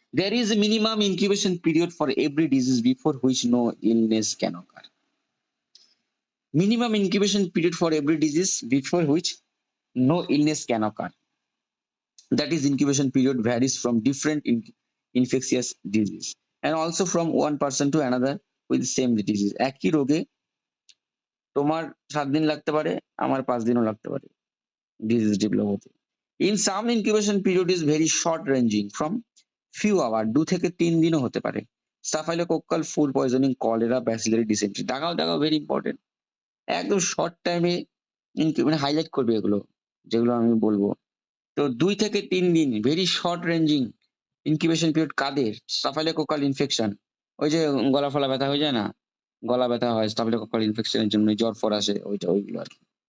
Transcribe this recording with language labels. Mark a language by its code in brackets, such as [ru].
[en] There is a minimum incubation period for every disease before which no illness can occur. Minimum incubation period for every disease before which no illness can occur. That is incubation period varies from different infectious disease and also from one person to another with the same disease. [bn] একই রোগে তোমার 7 দিন লাগতে পারে, আমার 5 দিনও লাগতে পারে disease develop হতে। [en] In some incubation period is very short ranging from few hour 2 [bn] থেকে 3 দিনও হতে পারে। [en] Staphylococcal food poisoning, cholera, bacillary dysentery দেখাও very important। [bn] একদম শর্ট টাইমে মানে হাইলাইট করবে এগুলো যেগুলো আমি বলবো। তো 2 থেকে 3 দিন [en] very short ranging incubation period [bn] কাদের? স্টাফাইলোকোকাল ইনফেকশন, ওই যে গলা ফলা ব্যথা হয়ে যায় না, গলা ব্যথা হয় স্টাফাইলোকোকাল ইনফেকশনের জন্য, জ্বর ফর আসে, ওইগুলো আর কি।